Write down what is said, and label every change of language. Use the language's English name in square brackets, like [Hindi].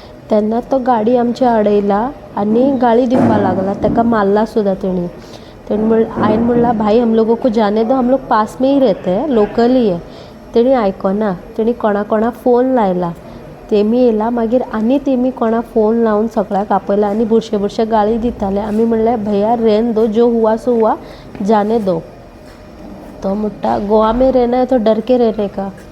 [Goan Konkani] तेन्ना तो गाडी आमची अडयला आनी गाळी दिवपाक लागला, ताका मारला सुद्दां तेणी. हांवें म्हणला [Hindi] भाई हम लोगों को जाने दो, हम लोग पास में ही रहते हैं, लोकल ही है. [Goan Konkani] तेणी आयकना. तेणी कोणा फोन लायला. तेमी येयला मागीर आनी तेमी कोणा फोन लावन सगळ्याक आपयला आनी बुरशे गाळी दिताले. आमी म्हणलें [Hindi] भैया रेन दो, जो हुआ सो हुआ, जाने दो. [Goan Konkani] तो म्हणटा [Hindi] गोवा में रहना है तो डर के रहने का.